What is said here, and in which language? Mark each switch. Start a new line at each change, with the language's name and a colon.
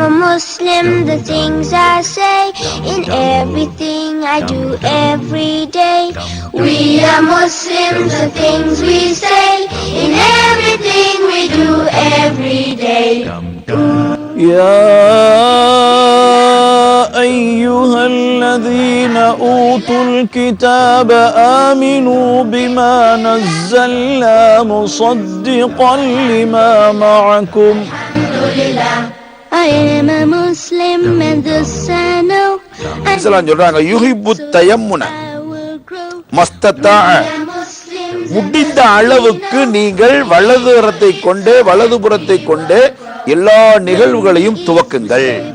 English: a Muslim, the things I say, in everything I do every day. We are Muslims, the things we say, in everything we do every day.
Arabic: يا أيها الذين أوتوا الكتاب آمنوا بما نزلنا مصدقا لما معكم.
English: I am a Muslim and this I know.
Tamil: சொல்றாங்க
Arabic: யுஹிப்பு தயம்முன மஸ்தத்தா,
Tamil: முடிந்த அளவுக்கு நீங்கள் வலதுபுறத்தை கொண்டு எல்லா நிகழ்வுகளையும் துவக்குங்கள்.